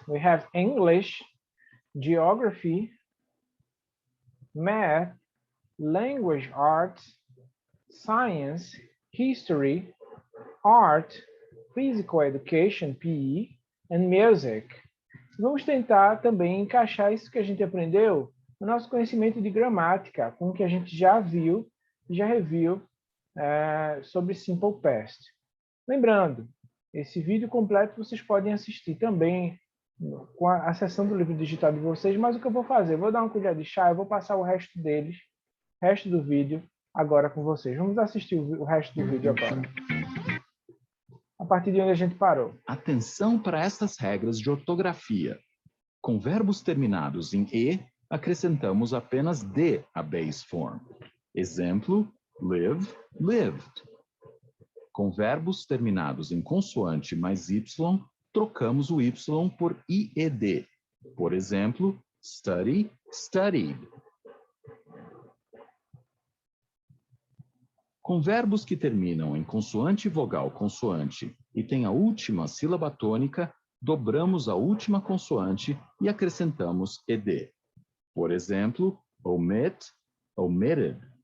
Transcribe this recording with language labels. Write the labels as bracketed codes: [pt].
[en] We have English, Geography, Math, Language Arts, Science, History, Art, Physical Education, PE, and Music. [pt] Vamos tentar também encaixar isso que a gente aprendeu no nosso conhecimento de gramática, com o que a gente já viu, já reviu sobre Simple Past. Lembrando, esse vídeo completo vocês podem assistir também com a acessão do livro digital de vocês, mas o que eu vou fazer? Eu vou dar uma colher de chá, eu vou passar o resto do vídeo agora com vocês. Vamos assistir o resto do vídeo agora. partir de onde a gente parou. Atenção para essas regras de ortografia. Com verbos terminados em E, acrescentamos apenas D à base form. Exemplo, live, lived. Com verbos terminados em consoante mais Y, trocamos o Y por IED. Por exemplo, study, studied. Com verbos que terminam em consoante vogal consoante e têm a última sílaba tônica, dobramos a última consoante e acrescentamos ED. Por exemplo, omit, omitted.